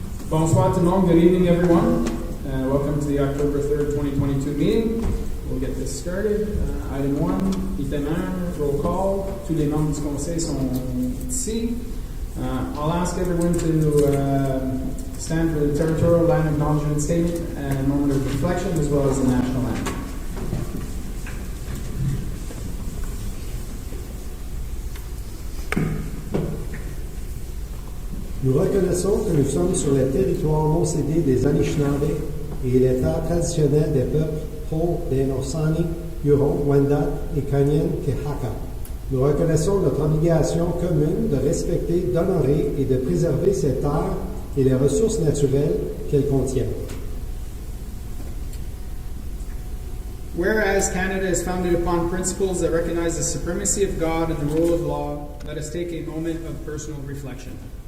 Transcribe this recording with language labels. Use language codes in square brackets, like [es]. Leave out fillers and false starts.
[fr] Bonsoir tout le monde. [en] Good evening, everyone. Welcome to the October 3rd, 2022 meeting. We'll we'll get this started. Item 1, item 1, roll call. [fr] Tous les membres du conseil sont ici. [en] I'll ask everyone to stand for the territorial land acknowledgement statement and a moment of reflection, as well as the national anthem. [fr] Nous reconnaissons que nous sommes sur le territoire non cédé des Anishinaabe et les terres traditionnelles des peuples Haudenosaunee, Huron, Wendat et Kanyen-Kehaka. Nous reconnaissons notre obligation commune de respecter, d'honorer et de préserver ces terres et les ressources naturelles qu'elles contiennent. [en] Whereas Canada is founded upon principles that recognize the supremacy of God and the rule of law, let us take a moment of personal reflection.